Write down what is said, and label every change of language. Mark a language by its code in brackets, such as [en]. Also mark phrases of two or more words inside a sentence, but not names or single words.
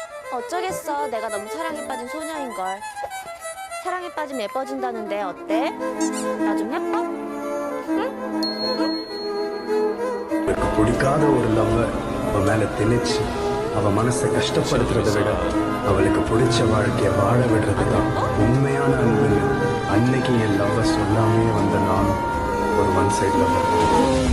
[ko] 어쩌겠어. 내가 너무 사랑에 빠진 소녀인걸. 사랑에 빠지면 예뻐진다는데 어때? 나 좀 예뻐? [ta] எனக்கு பிடிக்காத ஒரு லவ்வை அவ மேல திணிச்சு அவ மனசை கஷ்டப்படுத்துறதை விட அவளுக்கு பிடிச்ச வாழ்க்கையை வாழ விடுறது தான் உண்மையான அன்புன்னு அன்னைக்கு என் லவ்வை சொல்லாமே வந்த நானும் ஒரு [en] one side lover.